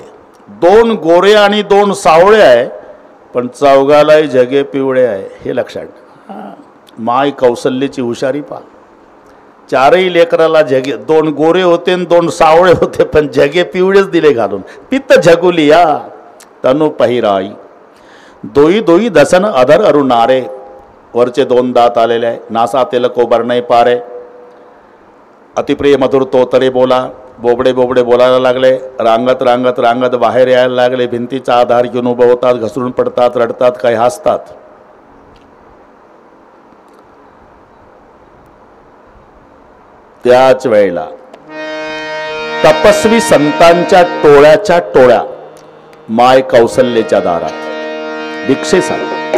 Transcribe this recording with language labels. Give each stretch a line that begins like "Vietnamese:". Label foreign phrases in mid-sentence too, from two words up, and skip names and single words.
Marathi: 2 गोरे आणि 2 सावळे आहे, पण चौघालाही जगे पिवळे आहे. हे लक्षात. माय कौशल्याची हुशारी पहा. 4ही लेकराला जगे 2 गोरे होते आणि 2 सावळे होते, पण जगे पिवळेच दिले घालून.
Awadhi: पित्त झगुलिया तनु पहिराई, दोई दोई दसन अधर अरुणारे.
Marathi: वरचे 2 दात आलेले आहे.
Awadhi: नासा तिलक उभर नाही पारे. अतिप्रिय मधुर तोतरे बोला.
Marathi: बोबडे बोबडे बोलायला लागले. रांगत रांगत रांगत बाहेर यायला लागले. भिंतीचा आधार घेऊन उभं होतात, घसरून पडतात, रडतात, काही हसतात. त्याच वेळेला तपस्वी संतांच्या टोळ्याच्या टोळ्या माय कौशल्याच्या दारात भिक्षेसाठी.